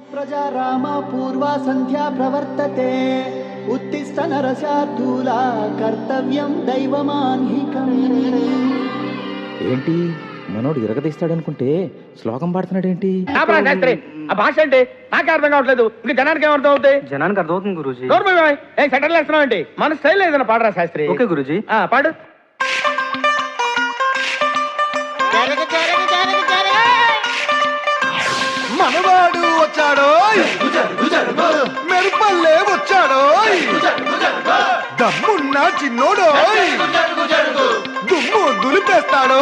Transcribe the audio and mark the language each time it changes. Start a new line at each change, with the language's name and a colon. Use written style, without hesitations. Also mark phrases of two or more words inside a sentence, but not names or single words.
Sanskrit: प्रजा रामा पूर्वा संध्या प्रवर्तते उत्तिष्ठ नरशार्दूला कर्तव्यं दैवमान्हिकम्
Telugu: ఏంటి మనోడు ఇరగదీస్తాడనుకుంటే శ్లోకం పాడుతున్నాడేంటి? శాస్త్రి ఆ భాష అంటే నాకే అర్థం కావట్లేదు. ఇంకా జనానికి ఏమర్థం అవుతాయి? జనానికి అర్థమవుతుంది గురూజీ. ఏం సెటిల్ వేస్తున్నావు ఏంటి? మన స్టైల్ ఏదైనా పాడరా శాస్త్రి. ఓకే గురూజీ. పాడు. మనవాడు వచ్చాడో మెరుపల్లే వచ్చాడో దమ్మున్న చిన్నోడో దుమ్ము దులిపేస్తాడో.